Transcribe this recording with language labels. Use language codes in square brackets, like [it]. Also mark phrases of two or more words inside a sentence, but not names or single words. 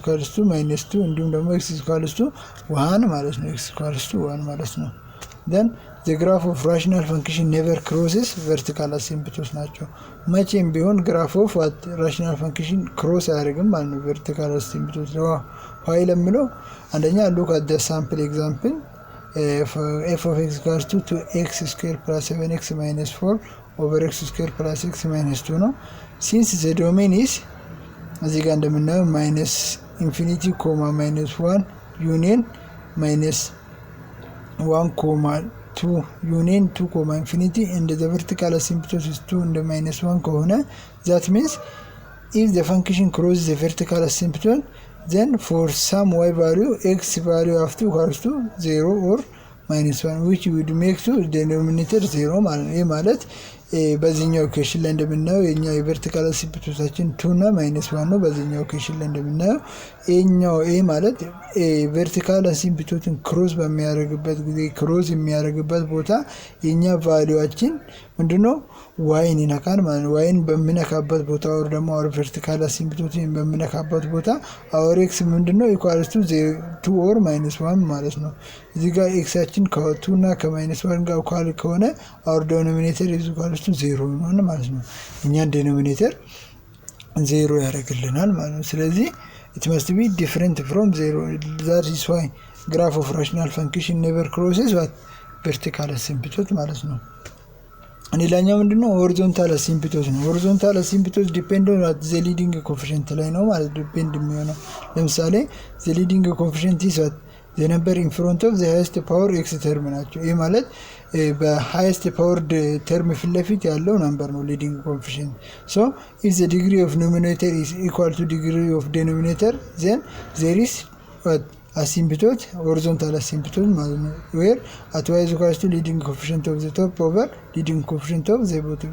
[en] equals to minus 2 [am] እንዲሁም ደግሞ [en] x is equals to 1 [am] ማለት ነው። [en] x is equals to 1 [am] ማለት ነው። [en] then the graph of rational function never crosses vertical asymptotes [am] ናቸው። መቼም ቢሆን [en] graph of rational function cross [am] አያደርግም ማለት ነው [en] vertical asymptotes ነው። why [am] ለምለው አንደኛ [en] look at the sample example f of x equals to 2x square plus 7x minus 4 over x square plus x minus 2 ነው። since the domain is [am] እዚህ ጋር እንደምናየው [en] minus infinity minus 1 union minus 1 2 union 2 infinity and the vertical asymptote is 2 and minus 1 ከሆነ that means if the function crosses the vertical asymptote then for some y value x value of 2 equals to 0 or minus 1 which would make to denominator 0 [am] ማለት ነው። ይሄ ማለት በዚህኛው ኢኩዌሽን ላይ እንደምናየው የኛ [en] የvertical asymptoteታችን 2 [am] እና -1 ነው። በዚህኛው ኢኩዌሽን ላይ እንደምናየው ይሄ ማለት [en] vertical asymptoteን cross [am] በሚያደርግበት ጊዜ ክሮስ የሚያደርግበት ቦታ የኛ ቫልዩአችን ምንድነው ዋይን ይነካል ማለት ነው። ዋይን በሚነካበት ቦታ ወር ደግሞ [en] our vertical asymptoteን [am] በሚነካበት ቦታ [en] our x [am] ምንድነው [en] equals to 2 or -1 [am] ማለት ነው። እዚህ ጋር ኤክሳችን ከ2 እና ከ-1 ጋር ኢኳል ከሆነ [en] our denominator is equals to 0 [am] ነው ማለት ነው። እኛን ዲኖሚኔተር 0 ያደርግልናል ማለት ነው። ስለዚህ [en] it must be different from 0. that is why graph of rational function never crosses what vertical asymptote [am] ማለት ነው። ሌላኛው ምንድነው [en] horizontal asymptote ነው። horizontal asymptote depend on the leading coefficient [am] ላይ ነው ማለት [en] ዲፔንድ [am] የሚሆነው። ለምሳሌ [en] the leading coefficient is what the number in front of the highest power x term [am] ናቸው። ይሄ ማለት [en] በhighest power term [am] ፊት ለፊት ያለው [en] ነምበር ነው leading coefficient. so if the degree of numerator is equal to degree of denominator then there is what asymptote horizontal asymptote [am] ማለት ነው [en] where at y is equal to leading coefficient of the top over leading coefficient of the bottom.